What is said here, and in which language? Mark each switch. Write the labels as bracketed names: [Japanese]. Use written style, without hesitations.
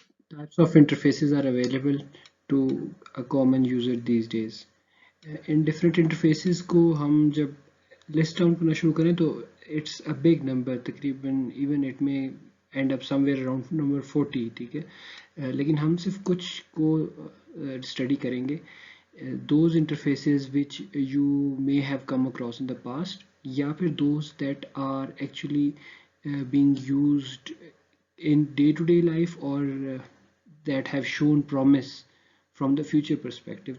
[English] types of interfaces are available to a common user these days. In different interfaces [Hindi] को हम जब [English] list down [Hindi] करना शुरू करें तो [English] it's a big number, तकरीबन even it may end up somewhere around number 40, [Hindi] ठीक है. लेकिन हम सिर्फ कुछ को study करेंगे. [English] Those interfaces which you may have come across in the past [Hindi] या फिर [English] those that are actually being used in day-to-day life or that have shown promise from the future perspective.